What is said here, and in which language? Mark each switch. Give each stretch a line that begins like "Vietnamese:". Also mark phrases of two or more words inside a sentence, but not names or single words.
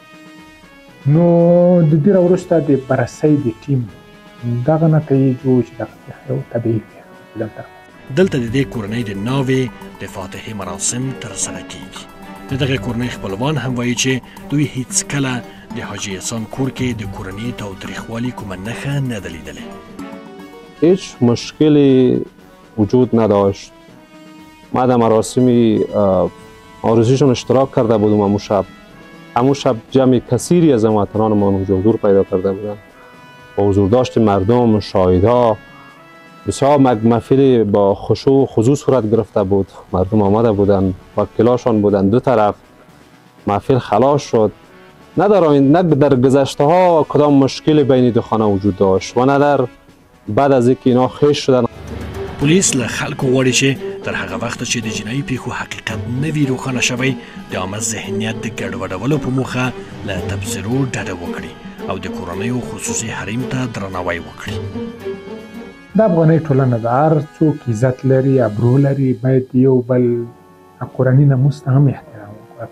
Pashto: نو د دې وروسته د بررسۍ د ټیم دغه نتایج و چې دغه پیښه یو طبیعي پیښه ده. دلته د دې کورنۍ د ناوې د فاتحې مراسم ترسره کیږي. د دغه کورنۍ خپلوان هم وایي چې دوی هیڅ کله د حاجي احسان کور کې د کورنۍ تاوتریخوالي کومه نښه نه ده لیدلې.
Persian: هیچ مشکلی وجود نداشت. ما در مراسم آرزویشون اشتراک کرده بودم. همون شب جمع کثیری از هموطنان ما حضور پیدا کرده بودن. با حضور داشت مردم، شاهدها، بسیار محفلی با خشوع و خضوع صورت گرفته بود. مردم آمده بودن، وکیلاشان بودن، دو طرف محفل خلاص شد. نه در گذشته ها کدام مشکل بین دو خانه وجود داشت و نه در بعد از اینکه اینا خیش شدن.
Pashto: پلیس له خلکو غواړي چې تر هغه وخت چې د جنایي پیښو حقیقت نه وي روښانه شوی د عامه ذهنیت د ګډوډولو په موخه له تبصرو ډډه وکړي او د کورنیو خصوصي حریم ته درناوی وکړي. د افغاني ټولنه د هر څوک عزت لري، ابرو لري، باید یو بل کورني ناموس ته هم احترام وکړي.